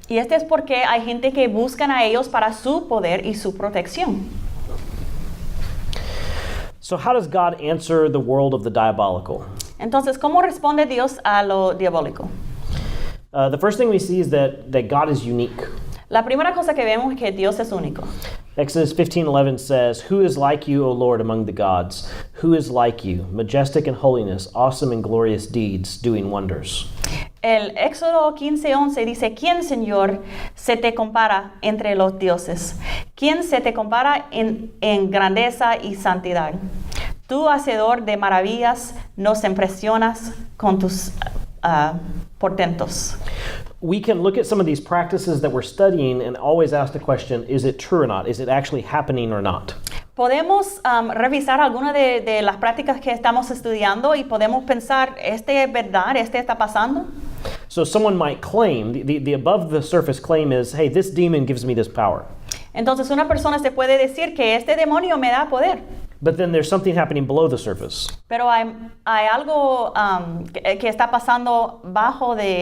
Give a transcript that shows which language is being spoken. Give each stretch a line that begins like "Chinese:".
Spanish: Y este es porque hay gente que buscan a ellos para su poder y su protección.
English: So how does God answer the world of the diabolical?
Spanish: Entonces, ¿cómo responde Dios a lo diabólico?
English: The first thing we see is that God is unique.
Spanish: La primera cosa que vemos es que Dios es único.
English: Exodus 15:11 says, "Who is like you, O Lord, among the gods? Who is like you, majestic in holiness, awesome in glorious deeds, doing wonders?"
Spanish: El Éxodo 15:11 dice, ¿quién, Señor, se te compara entre los dioses? ¿Quién se te compara en grandeza y santidad? Tú, hacedor de maravillas, nos impresionas con tus portentos.
English: We can look at some of these practices that we're studying and always ask the question, is it true or not? Is it actually happening or not?
Spanish: Podemos revisar algunas de las prácticas que estamos estudiando y podemos pensar, ¿este es verdad? ¿Este está pasando?
English: So someone might claim, the above the surface claim is, hey, this demon gives me this power.
Spanish: Entonces una persona se puede decir que este demonio me da poder.
English: But then there's something happening below the surface.
Spanish: Pero hay algo que está pasando bajo